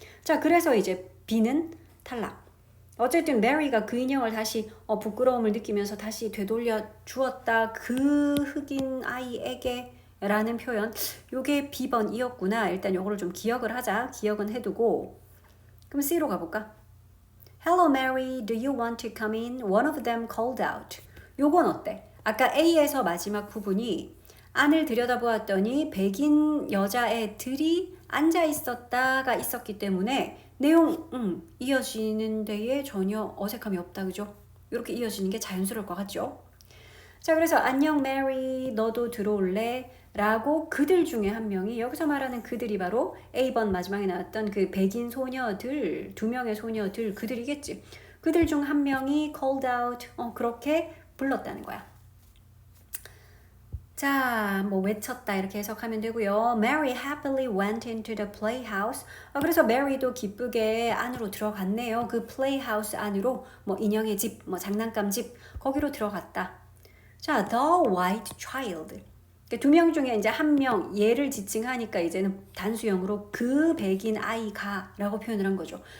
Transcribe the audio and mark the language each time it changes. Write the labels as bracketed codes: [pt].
[ko] 자, 그래서 이제 B는 탈락. 어쨌든 메리가 그 인형을 다시 부끄러움을 느끼면서 다시 되돌려 주었다. 그 흑인 아이에게 라는 표현, 요게 B번이었구나. 일단 요거를 좀 기억을 하자. 기억은 해두고 그럼 C로 가볼까? [en] Hello Mary, do you want to come in? One of them called out. [ko] 요건 어때? 아까 A에서 마지막 부분이 안을 들여다보았더니 백인 여자애들이 앉아 있었다가 있었기 때문에 내용 이어지는 데에 전혀 어색함이 없다. 그죠? 이렇게 이어지는 게 자연스러울 것 같죠? 자, 그래서 안녕 메리, 너도 들어올래? 라고 그들 중에 한 명이, 여기서 말하는 그들이 바로 A번 마지막에 나왔던 그 백인 소녀들, 두 명의 소녀들, 그들이겠지. 그들 중 한 명이 [en] called out, [ko] 그렇게 불렀다는 거야. 자, 뭐 외쳤다 이렇게 해석하면 되고요. [en] Mary happily went into the playhouse. [ko] 그래서 Mary도 기쁘게 안으로 들어갔네요. 그 playhouse 안으로 뭐 인형의 집, 뭐 장난감 집 거기로 들어갔다. [en] 자, the white child. [ko] 두 명 중에 이제 한 명, 얘를 지칭하니까 이제는 단수형으로 그 백인 아이가 라고 표현을 한 거죠.